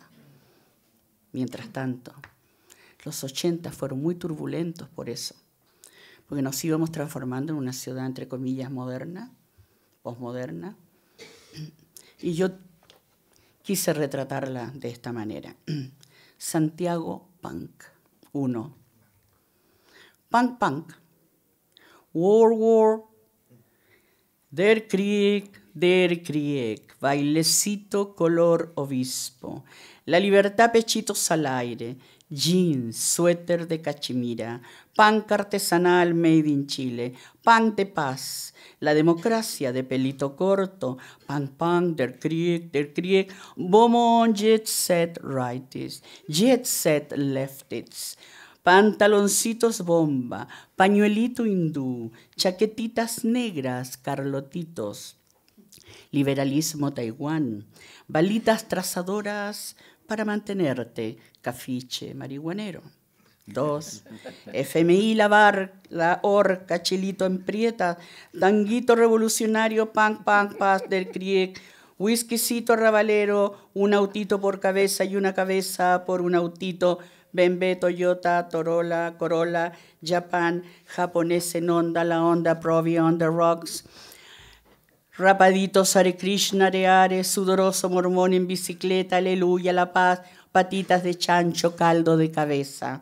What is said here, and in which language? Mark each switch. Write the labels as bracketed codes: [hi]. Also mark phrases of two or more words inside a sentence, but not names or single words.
[es] Mientras tanto, los 80 fueron muy turbulentos por eso, porque nos íbamos transformando en una ciudad, entre comillas, moderna, posmoderna, y yo quise retratarla de esta manera. Santiago Punk 1. [en] Punk, punk. War, war. [de] Der Krieg, [es] bailecito color obispo, la libertad pechitos al aire, jeans, suéter de cachemira, punk artesanal [en] made in Chile, [es] punk de paz, la democracia de pelito corto, [en] punk, punk, [de] der Krieg, [es] bomon, [en] jet set righties, jet set leftists, [es] pantaloncitos bomba, pañuelito hindú, chaquetitas negras, carlotitos, liberalismo Taiwán, balitas trazadoras para mantenerte, cafiche marihuanero. 2. FMI La Horca, Chilito en Prieta, Tanguito Revolucionario, Punk Paz del Criec, Whiskycito Rabalero, un autito por cabeza y una cabeza por un autito, BMW, Toyota, Corolla, Japan, japonés en onda, la onda, Provi [en] on the rocks, [es] Rapaditos, Hare Krishna, Are, sudoroso mormón en bicicleta, aleluya, la paz, patitas de chancho, caldo de cabeza.